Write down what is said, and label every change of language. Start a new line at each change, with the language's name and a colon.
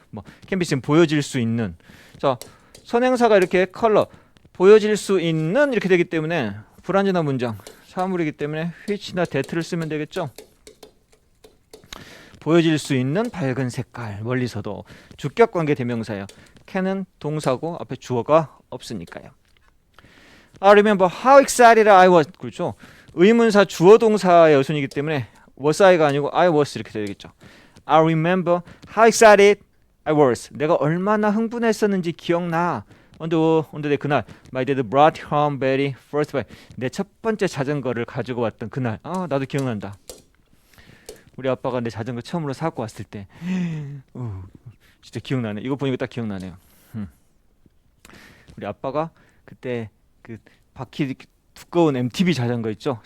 Korean: 뭐 can be seen, 보여질 수 있는. 자, 선행사가 이렇게 컬러, 보여질 수 있는 이렇게 되기 때문에 불완전한 문장, 사물이기 때문에 which나 that를 쓰면 되겠죠. 보여질 수 있는 밝은 색깔, 멀리서도. 주격관계 대명사예요. can은 동사고 앞에 주어가 없으니까요.
English: I remember how excited I was.
Korean: 그렇죠. 의문사 주어 동사의 어순이기 때문에 was I가 아니고 I was 이렇게 되겠죠.
English: I remember how excited I was.
Korean: 내가 얼마나 흥분했었는지 기억나.
English: on the day, 그날 my dad brought home Betty first bike.
Korean: 내 첫 번째 자전거를 가지고 왔던 그날. 아, 나도 기억난다. 우리 아빠가 내 자전거 처음으로 사고 왔을 때 진짜 기억나네. 이거 보니까 딱 기억나네요. 우리 아빠가 그때 그 바퀴 두꺼운 MTB 자전거 있죠.